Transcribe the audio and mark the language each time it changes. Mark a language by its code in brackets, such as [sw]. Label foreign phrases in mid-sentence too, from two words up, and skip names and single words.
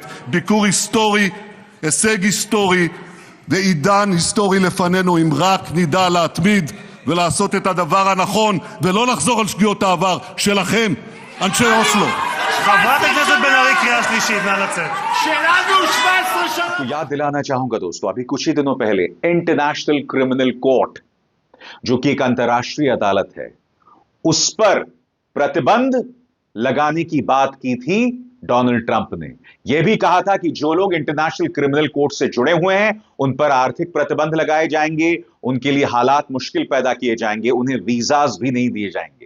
[he] ביקור היסטורי, הישג היסטורי ועידן היסטורי לפנינו, אם רק נדע להתמיד ולעשות את הדבר הנכון ולא לחזור על שגיאות העבר שלכם, אנשי אוסלו. חברת הכנסת בן ארי, קריאה שלישית, נא לצאת. שלנו 17 שנה. [hi] तो याद दिलाना चाहूंगा दोस्तों, अभी कुछ ही दिनों पहले इंटरनेशनल क्रिमिनल कोर्ट जो कि एक अंतर्राष्ट्रीय अदालत है, उस पर प्रतिबंध लगाने की बात की थी डोनाल्ड ट्रंप ने। यह भी कहा था कि जो लोग इंटरनेशनल क्रिमिनल कोर्ट से जुड़े हुए हैं उन पर आर्थिक प्रतिबंध लगाए जाएंगे, उनके लिए हालात मुश्किल पैदा किए जाएंगे, उन्हें वीजाज भी नहीं दिए जाएंगे।